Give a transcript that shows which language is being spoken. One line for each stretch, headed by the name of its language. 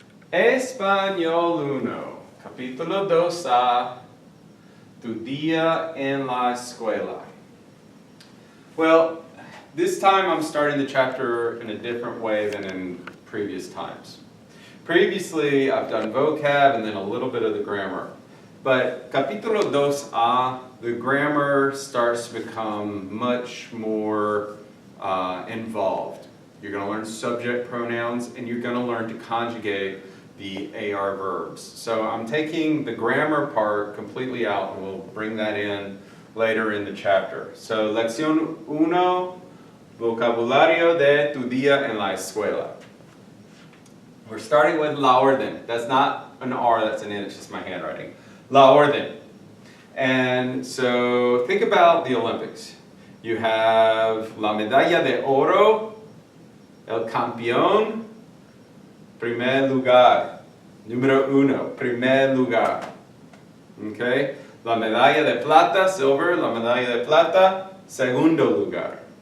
Spanish: Español 1, capítulo 2A, tu día en la escuela.
English: Well, this time I'm starting the chapter in a different way than in previous times. Previously, I've done vocab and then a little bit of the grammar. But capítulo 2A, the grammar starts to become much more involved. You're going to learn subject pronouns and you're going to learn to conjugate the AR verbs. So I'm taking the grammar part completely out and we'll bring that in later in the chapter.
Spanish: So, lección 1, vocabulario de tu día en la escuela.
English: We're starting with la orden. That's not an R, that's an N, it's just my handwriting. La orden. And so think about the Olympics. You have
Spanish: la medalla de oro, el campeón, primer lugar. Número 1, primer lugar. Okay? La medalla de plata, silver, la medalla de plata, segundo lugar.